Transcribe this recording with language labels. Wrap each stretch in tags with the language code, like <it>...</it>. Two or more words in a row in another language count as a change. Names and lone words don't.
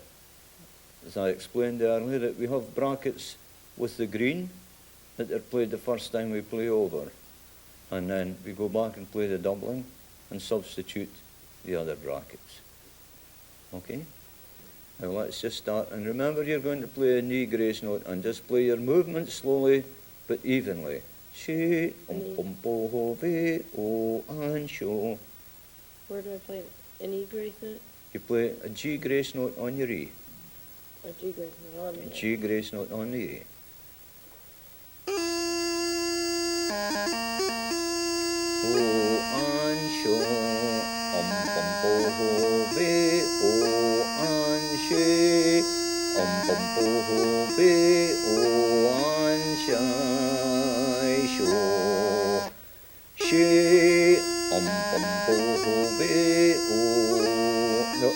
<en>As I explained earlier, that we have brackets with the green that are played the first time we play over. And then we go back and play the doubling and substitute the other brackets. Okay? Now let's just start. And remember, you're going to play a knee grace note and just play your movement slowly but evenly. She, pom po ho ve, o, and sho. Where do I play it? An E grace note? You play a G grace note on your E. A G grace note on the E. A G grace note on the E. O, and sho, pom po ho ve, o, and she, pom po ho ve, o, and shai, sho, she, pom po ho ve, o.</en>